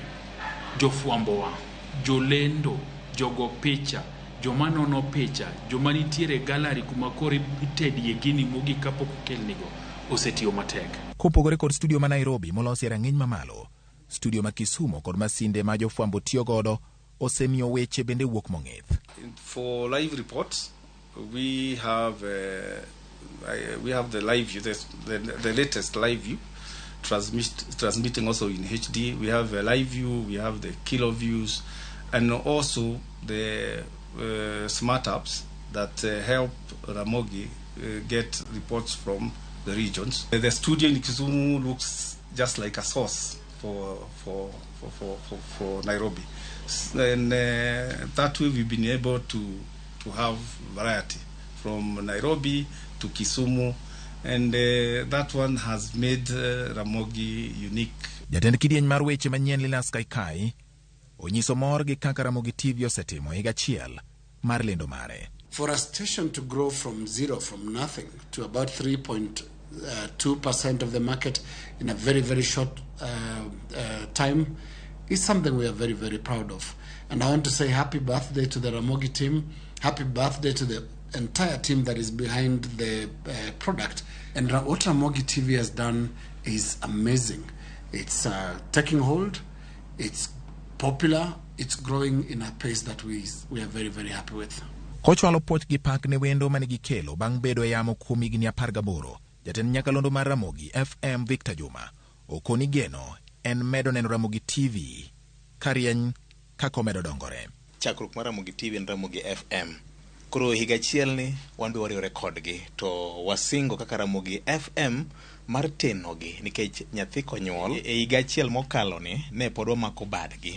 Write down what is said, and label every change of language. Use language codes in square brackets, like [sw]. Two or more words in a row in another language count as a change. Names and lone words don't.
[luo] Jofwambowa, jolendo, jogo picha, joma nono picha, joma nitiere gallery kuma koro itedie gini mogi kapok okelnigo osetiyo matek. Kopogore kod studio ma Nairobi molosi e rang'iny mamalo, studio ma Kisumu kod masinde ma jofwambo tiyo godo osemiyo weche bende wuok mong'ith. [en] For live reports, we have we have the live view, the latest live view, transmitting also in HD. We have a live view, we have the kilo views, and also the smart apps that help Ramogi get reports from the regions. The studio in Kisumu looks just like a source for Nairobi, and that way we've been able to have variety from Nairobi to Kisumu, and that one has made Ramogi unique. [luo] Jatend kidieny mar weche manyien Linas Kaikai onyiso mor gi kaka Ramogi TV osetimo higa achiel mar lendo mare. [en] For a station to grow from nothing to about 3.2% of the market in a very, very short time is something we are very, very proud of. And I want to say happy birthday to the Ramogi team. Happy birthday to the entire team that is behind the product. And what Ramogi TV has done is amazing. It's taking hold, it's popular, it's growing in a pace that we are very, very happy with. [luo] Kochwalo poch gi pak ne wendo mane gikelo bang' bedo e yamo kuom higni 18, jatend nyakalondo mar Ramogi FM Victor Juma okoni geno en medo neno Ramogi TV karieny kako medo dongore. Chakruok mar Ramogi TV en Ramogi FM. Koro higa achiel ni wan be wariwore kodgi to wasingo kaka Ramogi FM mar tenogi nikech nyathi konyuol e higa achiel mokalo ni ne pod wamako badgi.